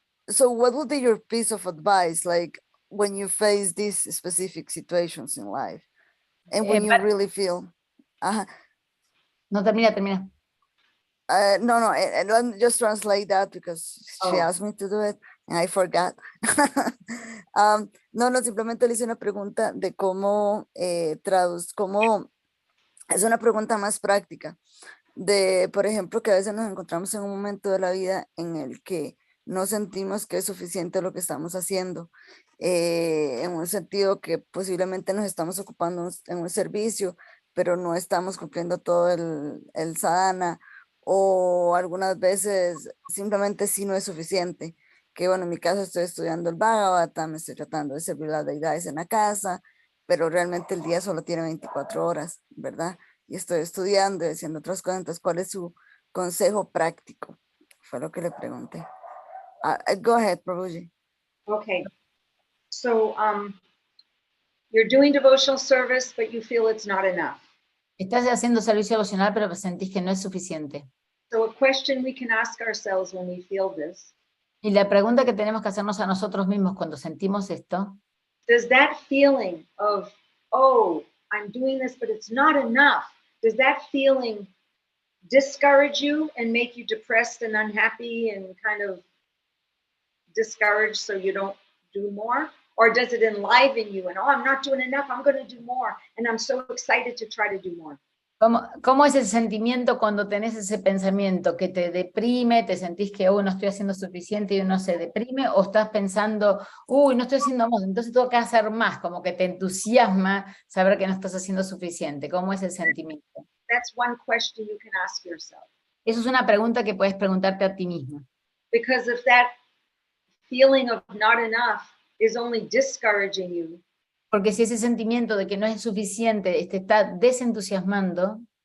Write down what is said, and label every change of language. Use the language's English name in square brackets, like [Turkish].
[English] So what would be your piece of advice, like when you face these specific situations in life and when you really feel, [Spanish] No, termina. [English] no, and let me just translate that because she asked me to do it and I forgot. [Spanish] No, simplemente le hice una pregunta de cómo cómo es una pregunta más práctica de, por ejemplo, que a veces nos encontramos en un momento de la vida en el que no sentimos que es suficiente lo que estamos haciendo, en un sentido que posiblemente nos estamos ocupando en un servicio, pero no estamos cumpliendo todo el sadhana, o algunas veces simplemente sí no es suficiente. Que bueno, en mi caso estoy estudiando el Bhagavatam, estoy tratando de servir las deidades en la casa, pero realmente el día solo tiene 24 horas, ¿verdad? Y estoy estudiando y haciendo otras cosas. Entonces, ¿cuál es su consejo práctico? Fue lo que le pregunté. [English] Go ahead, [Spanish] Prabhuji. [English] Okay. So you're doing devotional service, but you feel it's not enough. [Spanish] Estás haciendo servicio devocional, pero sentís que no es suficiente. [English] So a question we can ask ourselves when we feel this. [Spanish] Y la pregunta que tenemos que hacernos a nosotros mismos cuando sentimos esto, [English] Does that feeling of, oh, I'm doing this, but it's not enough, does that feeling discourage you and make you depressed and unhappy and kind of discouraged so you don't do more? Or does it enliven you and, oh, I'm not doing enough, I'm going to do more, and I'm so excited to try to do more? [Spanish] ¿Cómo es el sentimiento cuando tenés ese pensamiento que te deprime, te sentís que no estoy haciendo suficiente y uno se deprime, o estás pensando, uy, no estoy haciendo más, entonces tengo que hacer más, como que te entusiasma saber que no estás haciendo suficiente? ¿Cómo es el sentimiento? [English] That's one question you can ask yourself. [Spanish] Eso es una pregunta que puedes preguntarte a ti mismo. [English] Because if that feeling of not enough is only discouraging you, [Spanish] Porque si ese sentimiento de que no es suficiente te está desentusiasmando,